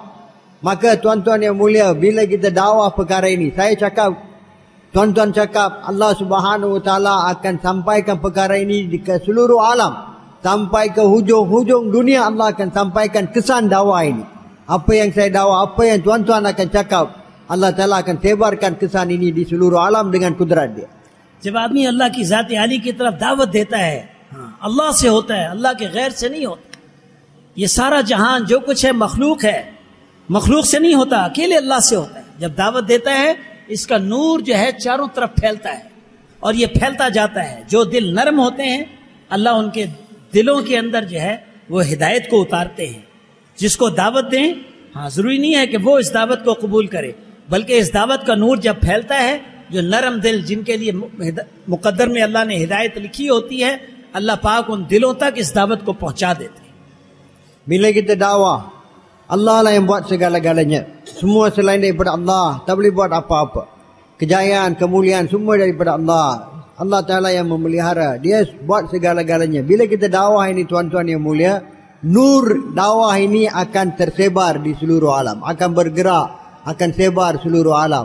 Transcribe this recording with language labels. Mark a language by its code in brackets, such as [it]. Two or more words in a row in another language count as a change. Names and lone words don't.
[ms] Maka tuan-tuan yang mulia, bila kita dakwah perkara ini, saya cakap, tuan-tuan cakap, Allah [ar] سبحانه وتعالى [ms] akan sampaikan perkara ini ke seluruh alam. Sampai ke hujung-hujung dunia Allah akan sampaikan kesan dakwah ini. Apa yang saya dakwah, apa yang tuan-tuan akan cakap, Allah Ta'ala akan sebarkan kesan ini di seluruh alam dengan kudrat dia. [hi] जब आदमी अल्लाह की जात आली की तरफ दावत देता है, अल्लाह से होता है, अल्लाह के गैर से नहीं होता। ये सारा जहान जो कुछ है मखलूक है, मखलूक से नहीं होता, अकेले अल्लाह से होता है। जब दावत देता है, इसका नूर जो है चारों तरफ फैलता है और ये फैलता जाता है। जो दिल नरम होते हैं, अल्लाह उनके दिलों के अंदर जो है वो हिदायत को उतारते हैं। जिसको दावत दें, हाँ, जरूरी नहीं है कि वो इस दावत को कबूल करे, बल्कि इस दावत का नूर जब फैलता है, जो नरम दिल जिनके लिए मुकद्दर में अल्लाह ने हिदायत लिखी होती है, अल्लाह पाक उन दिलों तक इस दावत को पहुंचा देते हैं। [ms] Bila kita dakwah, Allah lah yang buat segala-galanya. Semua selain daripada Allah tak boleh buat apa-apa. Kejayaan, kemuliaan semua daripada Allah. Allah Ta'ala yang memelihara, dia buat segala-galanya. Bila kita dakwah ini tuan-tuan yang mulia, nur dakwah ini akan tersebar di seluruh alam, akan bergerak, akan sebar seluruh alam.